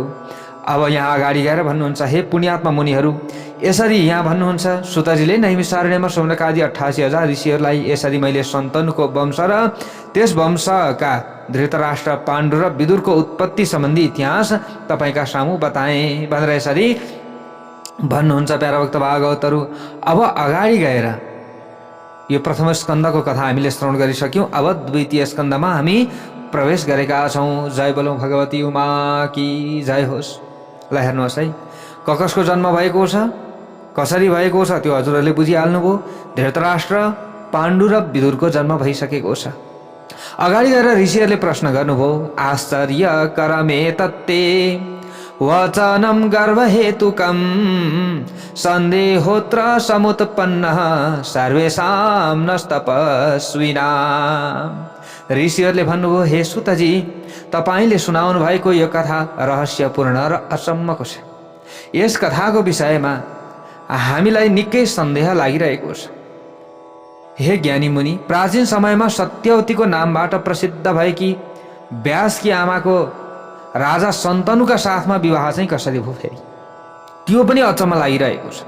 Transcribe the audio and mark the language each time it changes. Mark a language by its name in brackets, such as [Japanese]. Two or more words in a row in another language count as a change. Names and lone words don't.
[Nepali] अब यहाँ अगाडि गएर भन्नुहुन्छ, हे पुण्यात्मा मुनिहरू, यसरी यहाँ भन्नुहुन्छ, सुतजीले नैमिषारण्यमा सौनकादि 88,000 ऋषिहरूलाई यसरी मैले सन्तनुको वंश र त्यस वंशका धृतराष्ट्र, पाण्डु र विदुरको उत्पत्ति सम्बन्धी इतिहास तपाईँका सामु बताएँ भनेर यसरी भन्नुहुन्छ प्यारा भक्त भागवतहरू। अब अगाडि गएर यो प्रथम स्कन्धको कथा हामीले श्रवण गरिसक्यौँ। अब द्वितीय स्कन्धमा हामी प्रवेश गरेका छौँ। जय बोलौँ भगवती उमा की जय होस्। ल हेर्नुहोस् है, कसको जन्म भएको छ, कसरी भएको छ त्यो हजुरहरूले बुझिहाल्नुभयो। धृतराष्ट्र, पाण्डु र विदुरको जन्म भइसकेको छ। अगाडि गएर ऋषिहरूले प्रश्न गर्नुभयो, [Sanskrit] आश्चर्य करमे तत्ते वचनम गर्भहेतुकम सन्देहोत्र समुत्पन्नः सर्वेषां नस्तपस्विनाम्। [Nepali] ऋषिहरूले भन्नुभयो, हे सुतजी, तपाईँले सुनाउनु भएको यो कथा रहस्यपूर्ण र अचम्मको छ। यस कथाको विषयमा हामीलाई निकै सन्देह लागिरहेको छ। हे ज्ञानी मुनि, प्राचीन समयमा सत्यवतीको नामबाट प्रसिद्ध भएकी व्यासकी आमाको राजा सन्तनुका साथमा विवाह चाहिँ कसरी भयो फेरि, त्यो पनि अचम्म लागिरहेको छ।